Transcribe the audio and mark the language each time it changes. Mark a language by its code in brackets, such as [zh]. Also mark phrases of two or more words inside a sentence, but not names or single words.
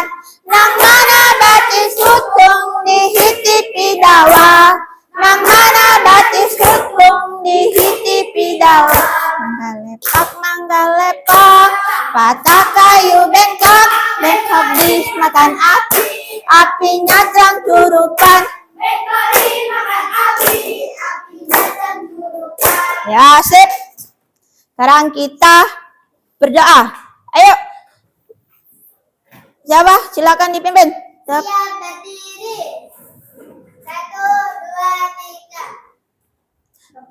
[bjn] Nang mana batis hutung dihitipi dawa, nang mana batis hutung dihitipi dawa. Mangga lepak, patah kayu bengkok, bengkok dimakan api, apinya cangcurukan. [id] Ya, sip. Sekarang kita berdoa. Ayo. Siapa? Silakan dipimpin. Siap berdiri. 1, 2, 3.